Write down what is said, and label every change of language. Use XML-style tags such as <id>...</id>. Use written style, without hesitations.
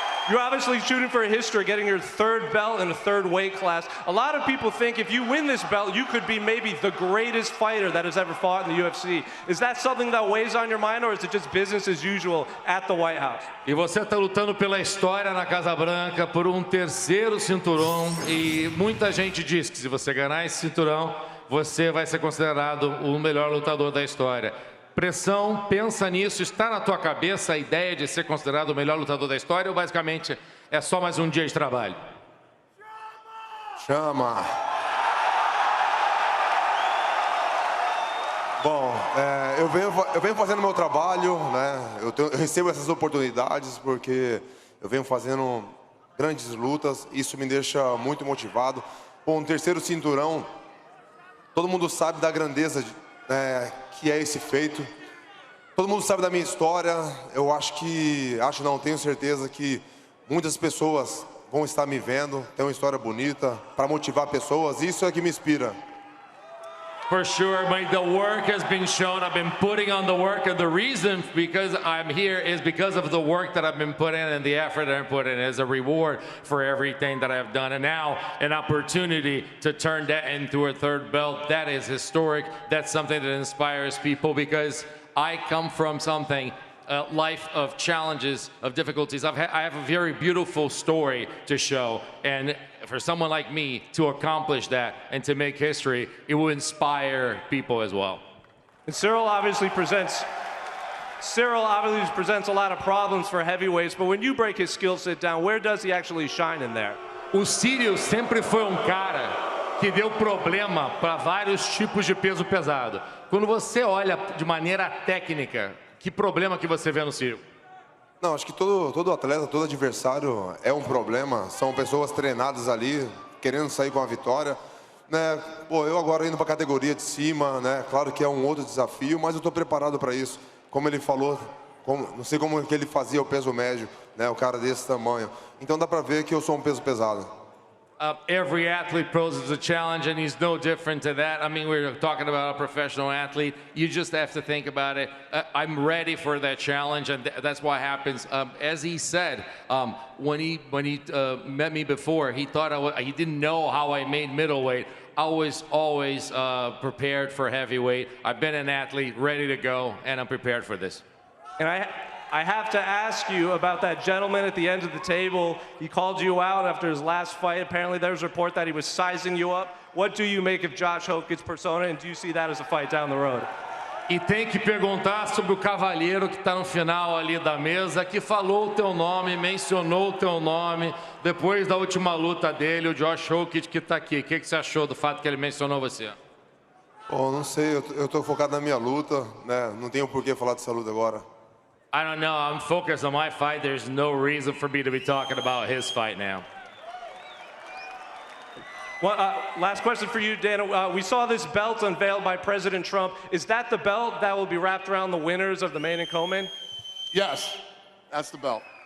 <en>You're obviously shooting for a history, getting your 3rd belt in a 3rd weight class. A lot of people think if you win this belt, you could be maybe the greatest fighter that has ever fought in the UFC. Is that something that weighs on your mind, or is it just business as usual at the White House?</en> <pt>E você está lutando pela história na Casa Branca por um 3º cinturão, e muita gente diz que se você ganhar esse cinturão, você vai ser considerado o melhor lutador da história. Pressão, pensa nisso, está na tua cabeça a ideia de ser considerado o melhor lutador da história ou basicamente é só mais um dia de trabalho? Chama! Bom, eu venho fazendo meu trabalho, né? Eu recebo essas oportunidades porque eu venho fazendo grandes lutas, isso me deixa muito motivado. Bom, um 3º cinturão, todo mundo sabe da grandeza que é esse feito. Todo mundo sabe da minha história. Eu tenho certeza que muitas pessoas vão estar me vendo. Tem uma história bonita para motivar pessoas. Isso é que me inspira.</pt> <en>For sure, but the work has been shown. I've been putting on the work, and the reason because I'm here is because of the work that I've been putting in and the effort that I've put in as a reward for everything that I've done. And now an opportunity to turn that into a 3rd belt, that is historic. That's something that inspires people because I come from a life of challenges, of difficulties. I have a very beautiful story to show, and for someone like me to accomplish that and to make history, it will inspire people as well. And Cyril obviously presents a lot of problems for heavyweights, but when you break his skill set down, where does he actually shine in there?</en> <pt>O Cyril sempre foi cara que deu problema para vários tipos de peso pesado. Quando você olha de maneira técnica, que problema que você vê no Cyril? Não, acho que todo atleta, todo adversário é um problema. São pessoas treinadas ali, querendo sair com a vitória. Né? Pô, eu agora indo para a categoria de cima, né? Claro que é um outro desafio, mas eu estou preparado para isso. Como ele falou, não sei como que ele fazia o peso médio, né? O cara desse tamanho. Então dá para ver que eu sou um peso pesado.</pt> <en>Every athlete poses a challenge, and he's no different to that. I mean, we're talking about a professional athlete. You just have to think about it. I'm ready for that challenge, and that's what happens. As he said, when he met me before, he thought he didn't know how I made middleweight. I was always prepared for heavyweight. I've been an athlete, ready to go, and I'm prepared for this. And I have to ask you about that gentleman at the end of the table. He called you out after his last fight. Apparently there's a report that he was sizing you up. What do you make of Josh Hoki's persona, and do you see that as a fight down the road?</en> <pt>E tem que perguntar sobre o cavalheiro que está no final ali da mesa, que falou o teu nome, mencionou o teu nome, depois da última luta dele, o Josh Hoki que está aqui. O que você achou do fato que ele mencionou você? Bom, não sei, eu estou focado na minha luta, né? Não tenho por que falar dessa luta agora.</pt> <en>I don't know. I'm focused on my fight. There's no reason for me to be talking about his fight now. Well, last question for you, Dana. We saw this belt unveiled by President Trump. Is that the belt that will be wrapped around the winners of the main and co-main? Yes, that's the belt.</en>